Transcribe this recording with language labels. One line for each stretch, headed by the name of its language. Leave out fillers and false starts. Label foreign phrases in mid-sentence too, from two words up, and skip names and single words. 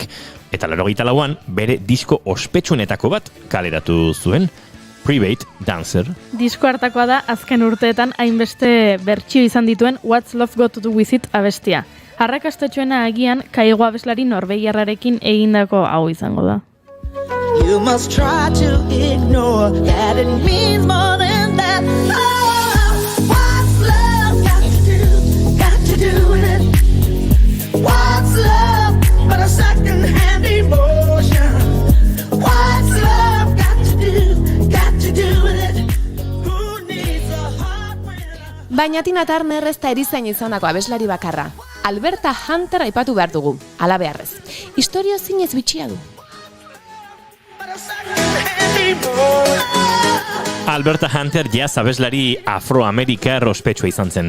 Basque: Eta 84an bere disko ospetsuenetako bat kaleratu zuen, Private Dancer. Disko hartakoa da azken urteetan hainbeste bertsio izan dituen What's Love Got to Do With It abestia. Arrakastatxoena agian Kaigo abeslari norvegiarrarekin egindako hau izango da.
English: You must try to ignore that it means more than that. Oh, what's love got to do with it? What's love but a second-hand emotion? What's love got to do with it? Who needs a heart when...
Basque: Baina Tina Turner ez da erizain izanako abeslari bakarra. Alberta Hunter aipatu behar dugu, ala beharrez. Historio zinez bitxia du. Alberta Hunter jazz abeslari afroamerikar ospetsua izan zen.